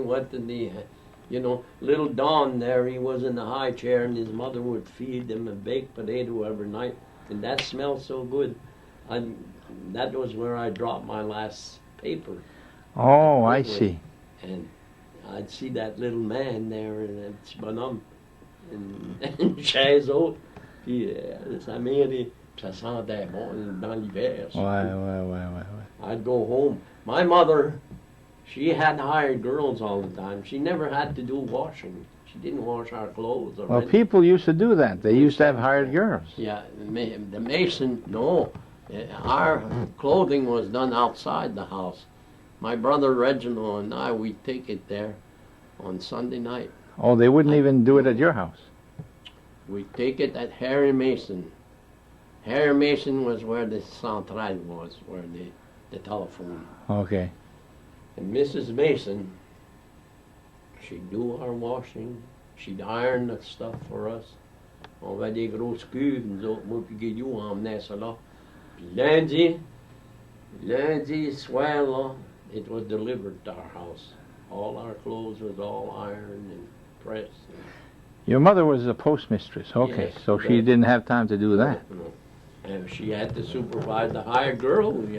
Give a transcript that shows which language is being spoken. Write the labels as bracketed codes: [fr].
[en] What did little Don there, he was in the high chair, and his mother would feed him a baked potato every night, and that smelled so good. That was where I dropped my last paper. Oh, I see. And I'd see that little man there, and it's bonhomme, and [fr] chaise haute. Puis sa mère, ça sentait bon dans l'hiver. Ouais. [en] I'd go home. My mother, she had hired girls all the time. She never had to do washing. She didn't wash our clothes. Or Well, anything. people used to do that. They used to have hired girls. Yeah, the mason, no. Our clothing was done outside the house. My brother Reginald and I, we'd take it there on Sunday night. Oh, they wouldn't even do it at your house. We'd take it at Harry Mason. Harry Mason was where the centrale was, where the telephone. Okay. And Mrs. Mason, she'd do our washing. She'd iron the stuff for us. [fr] On avait des grosses cuves, nous autres, moi puis Guillaume, on emmenait ça là. Puis lundi soir, là, [en] it was delivered to our house. All our clothes was all ironed and pressed. Your mother was a postmistress. Okay, Yes, so she didn't have time to do that. No. And she had to supervise the hired girl.